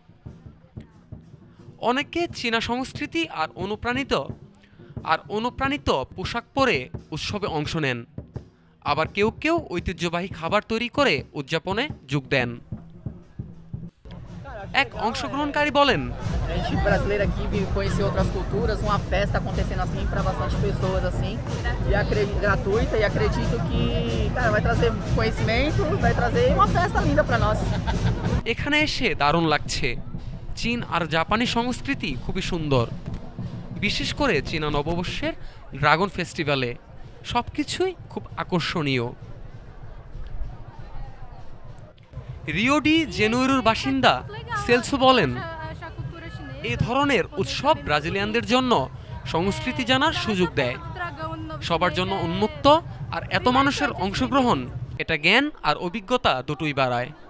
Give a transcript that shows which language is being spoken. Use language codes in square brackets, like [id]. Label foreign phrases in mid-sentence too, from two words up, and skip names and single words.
[bn] অনেকে চীনা সংস্কৃতি আর অনুপ্রাণিত পোশাক পরে উৎসবে অংশ নেন, আবার কেউ কেউ ঐতিহ্যবাহী খাবার তৈরি করে উদযাপনে যোগ দেন। এক অংশগ্রহণকারী বলেন, [pt] A gente brasileiro aqui vive conhecer outras culturas, uma festa acontecendo assim para bastante pessoas assim, gratuita e acredito que, cara, vai trazer conhecimento, vai trazer uma festa linda para nós. [bn] এখানে এসে দারুণ লাগছে। চীন আর জাপানি সংস্কৃতি খুবই সুন্দর, বিশেষ করে চীনা নববর্ষের ড্রাগন ফেস্টিভ্যালে সবকিছুই খুব আকর্ষণীয়। রিও ডি জেনেইরোর বাসিন্দা সেলসো বলেন, এই ধরনের উৎসব ব্রাজিলিয়ানদের জন্য সংস্কৃতি জানার সুযোগ দেয়, সবার জন্য উন্মুক্ত, আর এত মানুষের অংশগ্রহণ এটা জ্ঞান আর অভিজ্ঞতা দুটোই বাড়ায়।